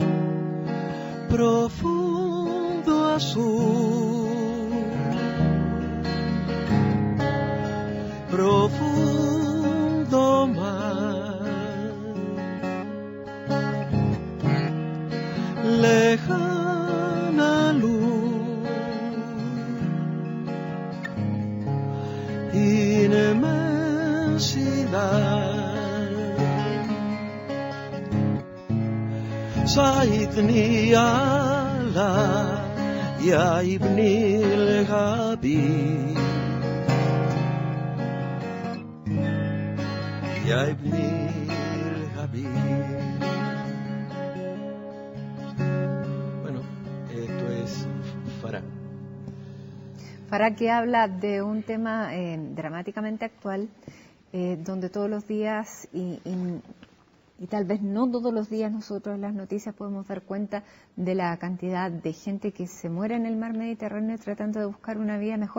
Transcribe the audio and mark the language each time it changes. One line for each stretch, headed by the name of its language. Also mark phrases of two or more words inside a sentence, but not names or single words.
Spanish: Profundo azul profundo mar, lejana luz, inmensidad.
Arabic: ساعدني على يا ابني الحبيب يا ابني الحبيب.
Spanish: Bueno, esto es Farah. Farah, que habla de un tema dramáticamente actual, donde todos los días y tal vez no todos los días nosotros en las noticias podemos dar cuenta de la cantidad de gente que se muere en el mar Mediterráneo tratando de buscar una vida mejor.